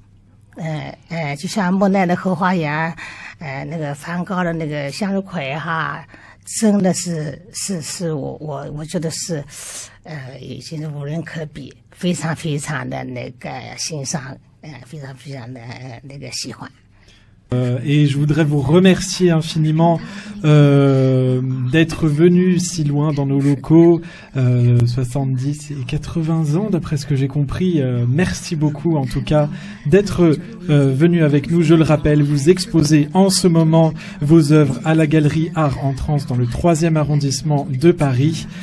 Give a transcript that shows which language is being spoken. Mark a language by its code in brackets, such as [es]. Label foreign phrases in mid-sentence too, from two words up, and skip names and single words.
[zh] 就像莫奈的后花园，那个梵高的那个向日葵哈，真的是我觉得是，已经是无人可比，非常非常的那个欣赏，非常非常的那个喜欢。 [fr] Et je voudrais vous remercier infiniment d'être venu si loin dans nos locaux, 70 et 80 ans d'après ce que j'ai compris. Merci beaucoup en tout cas d'être venu avec nous. Je le rappelle, vous exposez en ce moment vos œuvres à la Galerie Art en Trans dans le 3e arrondissement de Paris.